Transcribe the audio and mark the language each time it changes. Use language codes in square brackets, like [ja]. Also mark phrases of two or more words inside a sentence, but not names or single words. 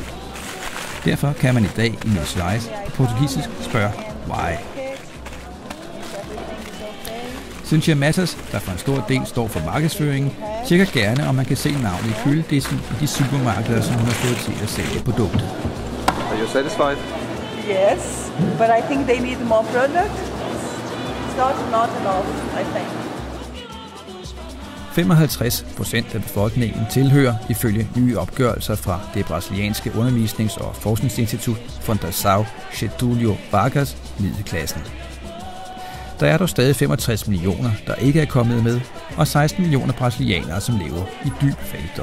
[da] Derfor kan man i dag i Minas Gerais på portugisisk spørge why. Cynthia Matos, der for en stor del står for markedsføringen, tjekker gerne, om man kan se navnet i køledisken i de supermarkeder, som hun har fået til at sælge produktet. [en] Are you satisfied? Yes, but I think they need more product. It's not enough, I think. [da] 55% af befolkningen tilhører, ifølge nye opgørelser fra det brasilianske undervisnings- og forskningsinstitut Fundação Getúlio Vargas, middelklassen. Der er dog stadig 65 millioner, der ikke er kommet med, og 16 millioner brasilianere, som lever i dyb fattigdom.